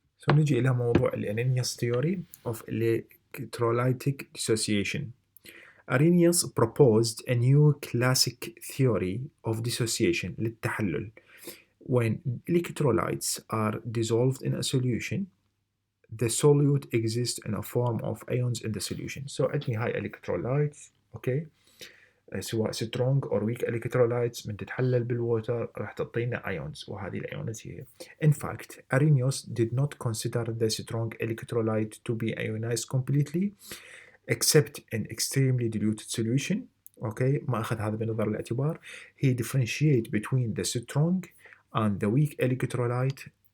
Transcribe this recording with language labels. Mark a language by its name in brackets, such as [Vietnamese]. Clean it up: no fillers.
[Arabic] نجي إلى موضوع Arrhenius theory of electrolytic dissociation. [English] Arrhenius proposed a new classic theory of dissociation للتحلل. When electrolytes are dissolved in a solution, the solute exists in a form of ions in the solution. [Arabic] So عندي هاي electrolytes اوكي سواء strong or weak electrolytes من تتحلل بالووتر راح تعطينا ions وهذه الايونز هي. [English] In fact, Arrhenius did not consider the strong electrolyte to be ionized completely except in extremely diluted solution. [Arabic] اوكي ما اخذ هذا بنظر الاعتبار. [English] He differentiate between the strong and the weak electrolyte.